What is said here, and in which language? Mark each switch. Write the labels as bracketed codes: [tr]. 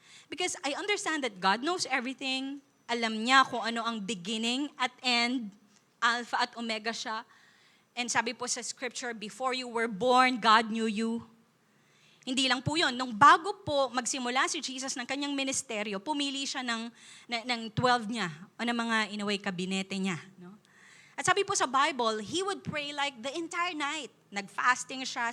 [en] Because I understand that God knows everything. [tl] Alam niya kung ano ang beginning at end, Alpha at Omega siya. [en] And sabi po sa scripture, before you were born, God knew you. [tl] Hindi lang po yun. Nung bago po magsimula si Jesus ng kanyang ministeryo, pumili siya ng 12 niya o ng mga inaway kabinete niya. No? [en] At sabi po sa Bible, he would pray like the entire night. [tl] Nag-fasting siya.